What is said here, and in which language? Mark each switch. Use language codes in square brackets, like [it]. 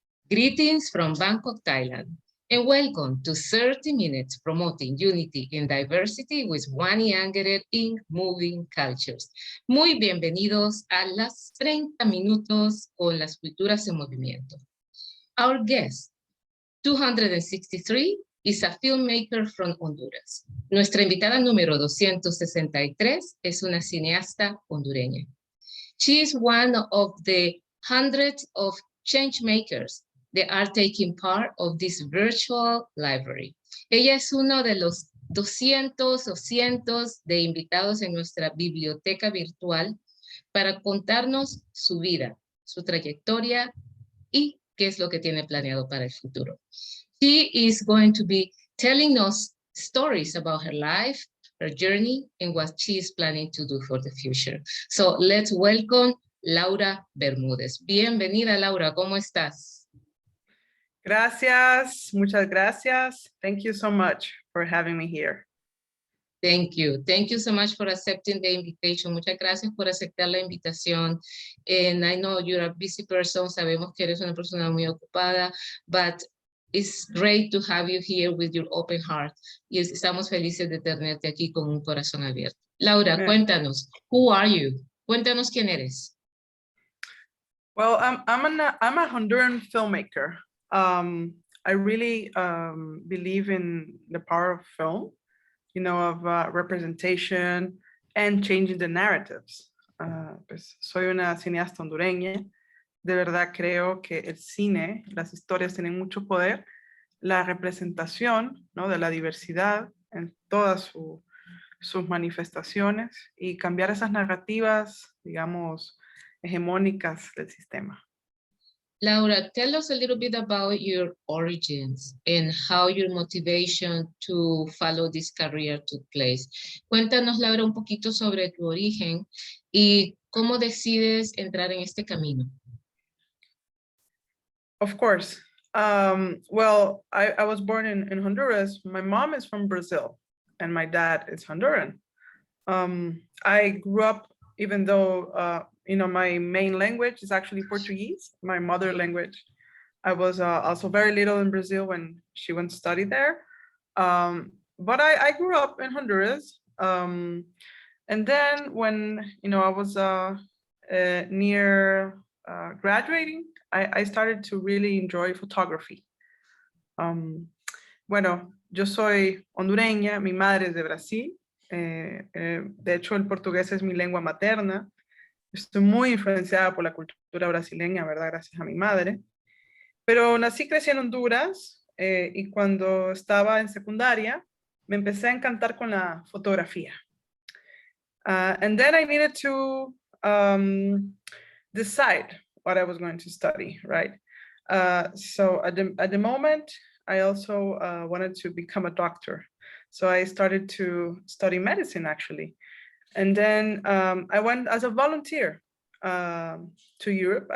[en] Greetings from Bangkok, Thailand, and welcome to 30 Minutes Promoting Unity and Diversity with Wani Angeret in Moving Cultures. [es] Muy bienvenidos a las 30 minutos con las culturas en movimiento. [en] Our guest, 263, is a filmmaker from Honduras. [es] Nuestra invitada número 263 es una cineasta hondureña. [en] She is one of the hundreds of change makers that are taking part of this virtual library. [es] Ella es uno de los 200 o cientos de invitados en nuestra biblioteca virtual para contarnos su vida, su trayectoria y qué es lo que tiene planeado para el futuro. [en] She is going to be telling us stories about her life, her journey, and what she is planning to do for the future. So let's welcome Laura Bermúdez. [es] Bienvenida, Laura, ¿cómo estás? Gracias, muchas gracias. [en] Thank you so much for having me here. Thank you. Thank you so much for accepting the invitation. [es] Muchas gracias por aceptar la invitación. [en] And I know you're a busy person. [es] Sabemos que eres una persona muy ocupada, [en] but it's great to have you here with your open heart. [es] Y estamos felices de tenerte aquí con un corazón abierto. [en] Laura, [es] cuéntanos, [en] who are you? [es] Cuéntanos quién eres. [en] Well, I'm a Honduran filmmaker. I really believe in the power of film, you know, of representation and changing the narratives. [es] Pues soy una cineasta hondureña. De verdad creo que el cine, las historias tienen mucho poder. La representación, ¿no?, de la diversidad en todas sus manifestaciones y cambiar esas narrativas, digamos, hegemónicas del sistema. [en] Laura, tell us a little bit about your origins and how your motivation to follow this career took place. [es] Cuéntanos, Laura, un poquito sobre tu origen y cómo decides entrar en este camino. [en] Of course. Well, I was born in Honduras. My mom is from Brazil and my dad is Honduran. I grew up, even though, you know, my main language is actually Portuguese, my mother language. I was also very little in Brazil when she went to study there. But I grew up in Honduras. And then when, you know, I was near graduating, I started to really enjoy photography. [es] Bueno, yo soy hondureña, mi madre es de Brasil. De hecho, el portugués es mi lengua materna. Estoy muy influenciada por la cultura brasileña, ¿verdad? Gracias a mi madre. Pero nací, crecí en Honduras y cuando estaba en secundaria me empecé a encantar con la fotografía. [en] And then I needed to decide what I was going to study, right? So at the moment, I also wanted to become a doctor. So I started to study medicine, actually. And then I went as a volunteer to Europe.